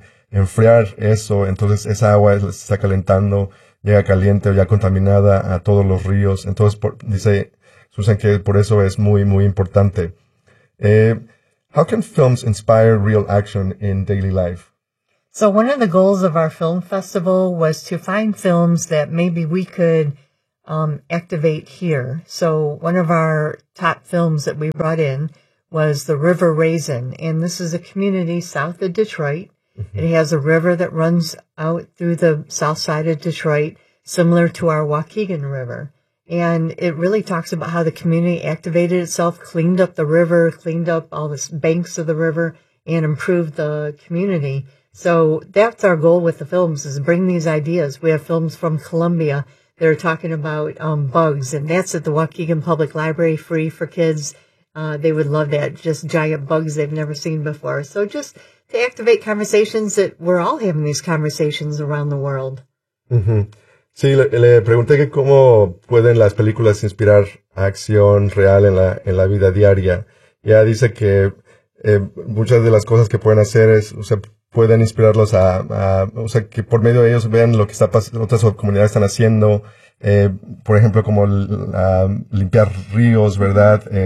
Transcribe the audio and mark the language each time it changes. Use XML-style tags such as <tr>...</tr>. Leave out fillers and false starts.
<es>Enfriar eso, entonces esa agua se está calentando, llega caliente o ya contaminada a todos los ríos. Entonces, dice Susan que por eso es muy, muy importante.</es> <en>How can films inspire real action in daily life? So one of the goals of our film festival was to find films that maybe we could activate here. So one of our top films that we brought in was The River Raisin, and this is a community south of Detroit. Mm-hmm. It has a river that runs out through the south side of Detroit, similar to our Waukegan River. And it really talks about how the community activated itself, cleaned up the river, cleaned up all the banks of the river, and improved the community. So that's our goal with the films, is bring these ideas. We have films from Columbia. They're talking about bugs, and that's at the Waukegan Public Library, free for kids. They would love that, just giant bugs they've never seen before. So just to activate conversations that we're all having these conversations around the world. Mm-hmm.</en> <es>Sí, le pregunté que cómo pueden las películas inspirar acción real en la vida diaria. Ya dice que muchas de las cosas que pueden hacer es, o sea, pueden inspirarlos a que por medio de ellos vean lo que está pasando, otras comunidades están haciendo, por ejemplo, como limpiar ríos, ¿verdad?</es>